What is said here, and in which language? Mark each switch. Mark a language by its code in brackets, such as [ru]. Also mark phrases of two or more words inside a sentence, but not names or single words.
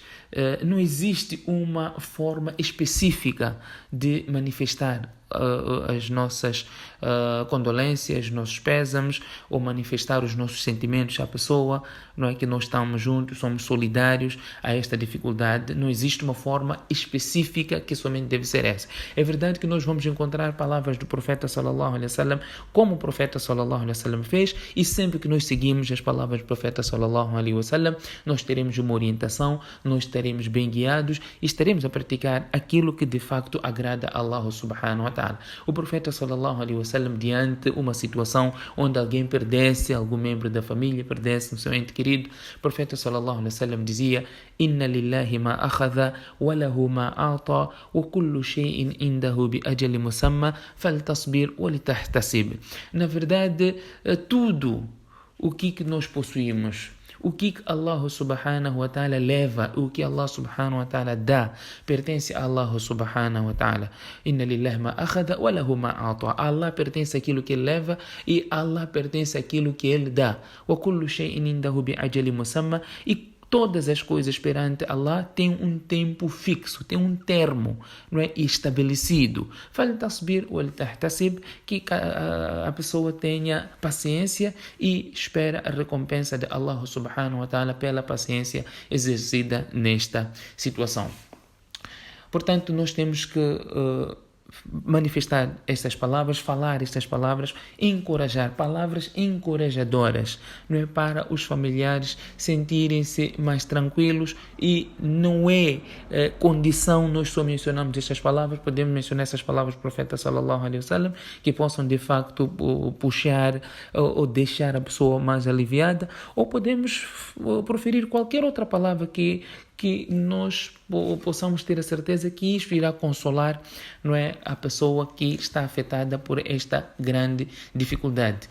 [pt] Não existe uma forma específica de manifestar as nossas condolências, nossos pésames, ou manifestar os nossos sentimentos à pessoa. Não é que nós estamos juntos, somos solidários a esta dificuldade. Não existe uma forma específica que somente deve ser essa. É verdade que nós vamos encontrar palavras do profeta [ar] صلى الله عليه وسلم, [pt] como o profeta [ar] صلى الله عليه وسلم [pt] fez, e sempre que nós seguimos as palavras do profeta [ar] صلى الله عليه وسلم, [pt] nós teremos uma orientação, nós estaremos bem guiados e estaremos a praticar aquilo que de facto agrada a Allah [ar] سبحانه وتعالى. [pt] O profeta [ar] صلى الله عليه وسلم, [pt] diante uma situação onde alguém perdesse algum membro da família, perdesse um seu ente querido, o profeta [ar] صلى الله عليه وسلم [pt] dizia: [ar] إن لله ما أخذ وله ما أعطى وكل شيء عنده بأجل مسمى فلتصبر ولتحتسب. [pt] Na verdade, tudo o que nós possuímos, o que Allah [ar] سبحانه وتعالى [pt] leva, o que Allah [ar] سبحانه وتعالى [pt] dá, pertence a Allah [ar] سبحانه وتعالى. إن لله ما أخذ وله ما أعطى. [pt] Allah pertence àquilo que ele leva e Allah pertence àquilo que ele dá. [ar] وكل شيء عنده بأجل مسمى. [pt] E todas as coisas perante Allah têm um tempo fixo, tem um termo, não é, estabelecido. [ar] فَلْتَصْبِرْ وَلْتَحْتَسِبْ, [pt] que a pessoa tenha paciência e espera a recompensa de Allah [ar] سبحانه وتعالى [pt] pela paciência exercida nesta situação. Portanto, nós temos que manifestar estas palavras, falar estas palavras, encorajar, palavras encorajadoras, não é, para os familiares sentirem-se mais tranquilos. E não é condição nós só mencionamos estas palavras, podemos mencionar essas palavras do profeta [ar] صلى الله عليه وسلم, [pt] que possam de facto puxar ou deixar a pessoa mais aliviada, ou podemos proferir qualquer outra palavra que nós possamos ter a certeza que isto irá consolar, não é, a pessoa que está afetada por esta grande dificuldade.